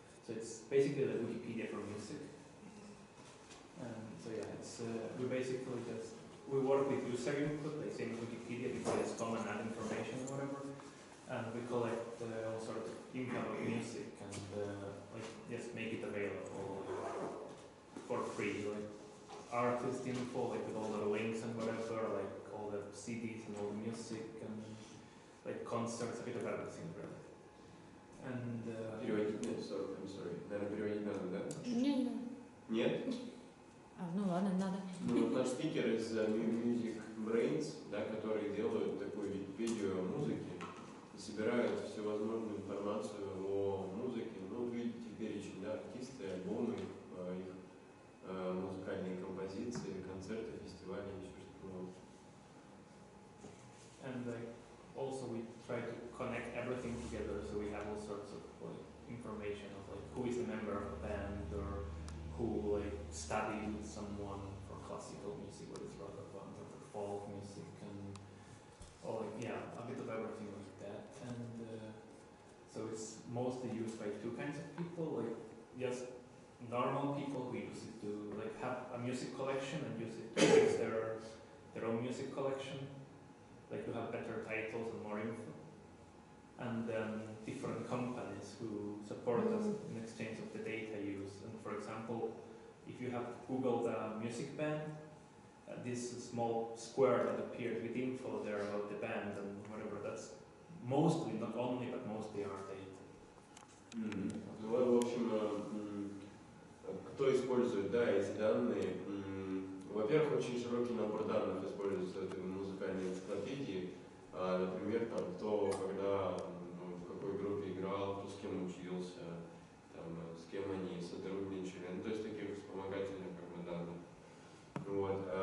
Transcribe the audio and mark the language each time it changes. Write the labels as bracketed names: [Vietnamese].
[English] So it's basically the Wikipedia for music. So yeah, it's we basically we work with user input, like same as Wikipedia, because it's common ad information or whatever, and we collect all sorts of info about music and like just make it available for free, like artist info, like with all the links and whatever, like all the CDs and all the music and like concerts, a bit of everything really. And [Russian] Переводить нет, [English] I'm sorry. [Russian] Наверное, переводить надо, да? Не. Нет? Ну ладно, надо. Ну вот наш спикер из Music Brains, да, которые делают такую Википедию музыки и собирают всевозможную информацию о музыке. Ну, вы видите перечень, да, артисты, альбомы, их музыкальные композиции, концерты, фестивали и все что-то. [English] And like also we try to connect everything together, so we have all sorts of like information of like who is a member of a band or who like studied with someone for classical music, what is relevant, or for folk music, and or like yeah, a bit of everything like that. And so it's mostly used by two kinds of people, like just normal people who use it to like have a music collection and use it to fix their own music collection, like to have better titles and more info. And then different companies who support us in exchange of the data used. And for example, if you have Googled a music band, this small square that appears with info there about the band and whatever, that's mostly, not only, but mostly our data. [Russian] Ну, в общем, кто использует, да, эти данные? Во-первых, очень широкий набор данных используется в этой музыкальной энциклопедии. Например, там, кто, когда, в какой группе играл, кто с кем учился, там, с кем они сотрудничали, ну, то есть таких вспомогательных как бы данных. Вот.